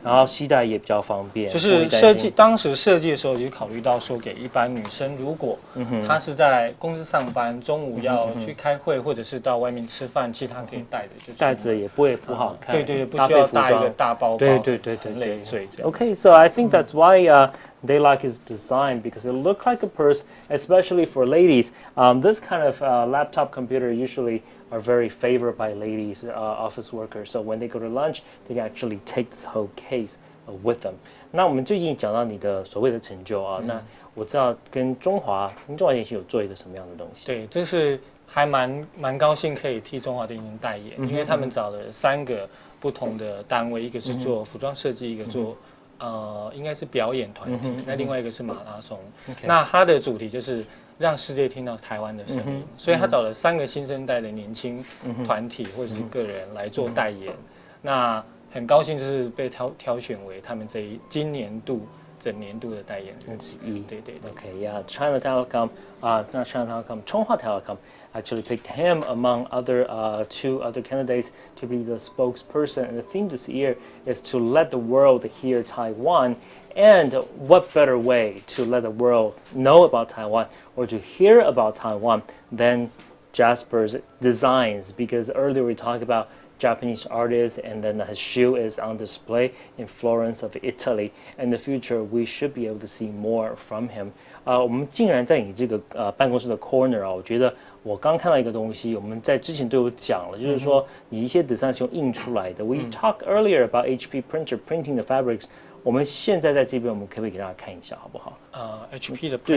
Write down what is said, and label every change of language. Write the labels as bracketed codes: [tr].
[zh] 然后携带也比较方便。就是当时设计的时候，就考虑到说，给一般女生，如果她是在公司上班，中午要去开会，或者是到外面吃饭，其实她可以带着，就带着也不会不好看。对，不需要带一个大包包，对，累赘。 [en] Okay, so I think that's why they like his design because it looked like a purse, especially for ladies. This kind of laptop computer usually are very favored by ladies, office workers. So when they go to lunch, they can actually take this whole case with them. [zh] 那我们最近讲到你的所谓的成就那我知道跟中华电信有做一个什么样的东西？对，这是还蛮高兴可以替中华电信代言，因为他们找了3个不同的单位，一个是做服装设计，一个做应该是表演团体，那另外一个是马拉松。那它的主题就是让世界听到台湾的声音，所以他找了3个新生代的年轻团体或者是个人来做代言。那很高兴就是被挑选为他们今年度整年度的代言人之一。对。 [en] Okay, yeah, China Telecom, not China Telecom, Chonghua Telecom actually picked him among two other candidates to be the spokesperson. And the theme this year is to let the world hear Taiwan. And what better way to let the world know about Taiwan or to hear about Taiwan than Jasper's designs? Because earlier we talked about Japanese artist, and then his shoe is on display in Florence of Italy. In the future, we should be able to see more from him. [zh] 我们竟然在你这个办公室的 corner 啊，我觉得我刚看到一个东西，我们在之前都有讲了，就是说你一些 design 是用印出来的。 [en] We talked earlier about HP printer printing the fabrics. [zh] 我们现在在这边，我们可不可以给大家看一下，好不好？HP 的